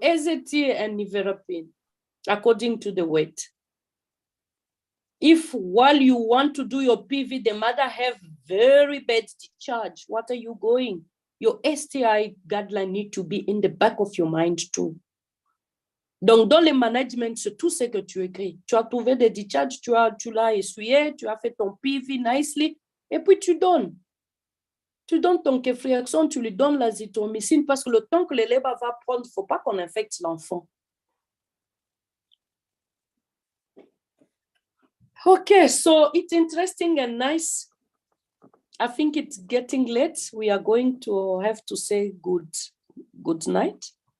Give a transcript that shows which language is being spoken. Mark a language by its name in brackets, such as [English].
[English] AZT and niverapine, according to the weight. If while you want to do your PV, the mother have very bad discharge, what are you going? Your STI guideline need to be in the back of your mind too. [French] Donc, dans les managements, c'est tout ce que tu écris. Tu as trouvé des discharges, tu l'as essuyé, tu as fait ton PV nicely, et puis tu donnes. Tu donnes ton kéfriaxone, tu lui donnes l'azithromycine, parce que le temps que l'élève va prendre, il ne faut pas qu'on infecte l'enfant. [English] Okay, so it's interesting and nice. I think it's getting late. We are going to have to say good night.